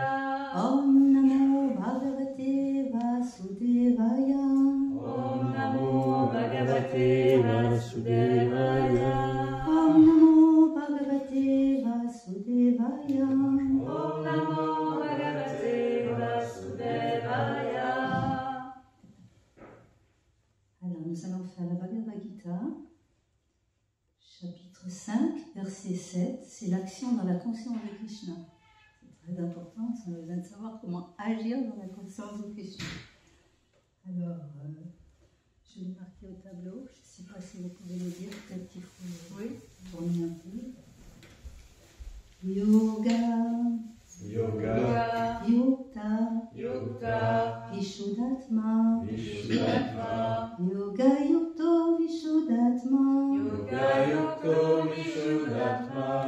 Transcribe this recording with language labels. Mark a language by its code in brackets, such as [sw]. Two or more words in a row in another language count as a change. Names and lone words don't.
[sa] ॐ नमो भगवते वासुदेवाय. ॐ नमो भगवते वासुदेवाय. ॐ नमो भगवते वासुदेवाय. ॐ नमो भगवते वासुदेवाय. [fr] Alors nous allons faire la Bhagavad Gita, chapitre 5, verset 7. C'est l'action dans la conscience de Krishna. C'est très important, on a besoin de savoir comment agir dans la conscience de Krishna. Alors, je l'ai marqué au tableau, je ne sais pas si vous pouvez le dire, peut-être qu'il faut tourner un peu. [sa] Yoga, Yoga, Yukta, Yukta, Vishuddhatma, Vishuddhatma, योगयुक्तो विशुद्धात्मा, योगयुक्तो विशुद्धात्मा,